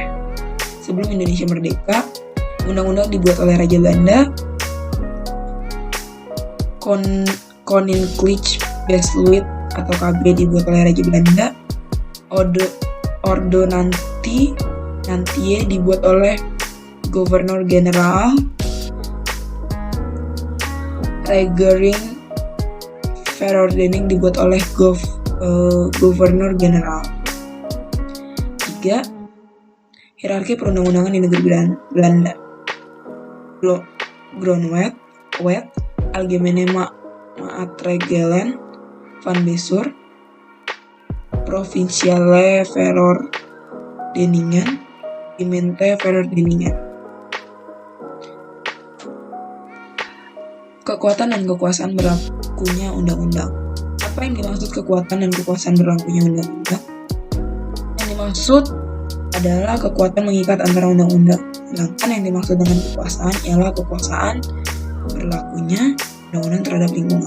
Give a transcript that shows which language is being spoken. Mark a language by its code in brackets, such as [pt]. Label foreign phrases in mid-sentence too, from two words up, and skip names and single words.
[id] Sebelum Indonesia merdeka, undang-undang dibuat oleh Raja Belanda, [nl] Koninklijk Besluit [id] atau KB dibuat oleh Raja Belanda, Ordonnantie dibuat oleh [en] Governor General, [nl] Regering Verordening [id] dibuat oleh [en] Governor General. [id] 3. Hierarki perundang-undangan di negeri Belanda. [nl] Grondwet, Algemene Maatregelen van Bestuur, Provinciale Verordeningen, Gemeente Verordeningen. [id] Kekuatan dan kekuasaan berlakunya undang-undang. Apa yang dimaksud kekuatan dan kekuasaan berlakunya undang-undang? Yang dimaksud adalah kekuatan mengikat antara undang-undang. Sedangkan yang dimaksud dengan kekuasaan ialah kekuasaan berlakunya undang-undang terhadap lingkungan.